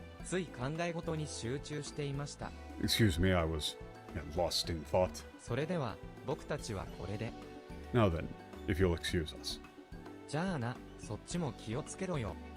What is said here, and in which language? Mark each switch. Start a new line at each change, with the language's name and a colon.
Japanese: つい考え事に集中していました。
English: Excuse me, I was lost in thought.
Japanese: それでは僕たちはこれで。
English: Now then, if you'll excuse us.
Japanese: じゃあな、そっちも気をつけろよ。